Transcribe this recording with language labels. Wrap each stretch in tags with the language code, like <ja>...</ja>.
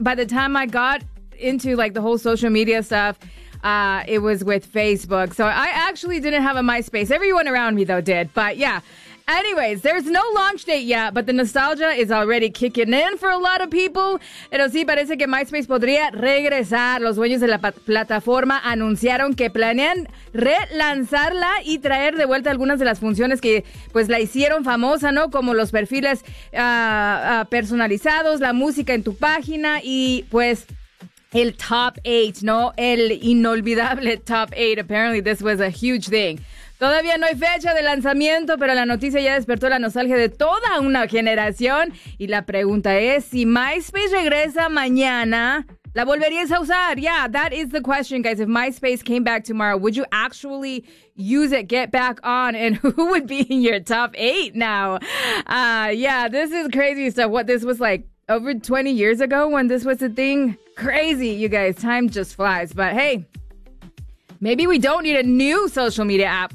<en>By the time I got into, like, the whole social media stuff, it was with Facebook. So I actually didn't have a MySpace. Everyone around me, though, did. But yeah. Anyways, there's no launch date yet, but the nostalgia is already kicking in for a lot of people.</en> <es>Pero sí, parece que MySpace podría regresar. Los dueños de la plataforma anunciaron que planean relanzarla y traer de vuelta algunas de las funciones que pues la hicieron famosa, ¿no? Como los perfiles personalizados, la música en tu página y pues el top 8, ¿no? El inolvidable top 8.</es> <en>Apparently, this was a huge thing.</en> <es>Todavía no hay fecha de lanzamiento, pero la noticia ya despertó la nostalgia de toda una generación. Y la pregunta es, si MySpace regresa mañana, ¿la volverías a usar?</es> <en>Yeah, that is the question, guys. If MySpace came back tomorrow, would you actually use it, get back on, and who would be in your top 8 now? Yeah, this is crazy stuff. What this was like over 20 years ago when this was a thing? Crazy, you guys. Time just flies. But hey, maybe we don't need a new social media app.</en>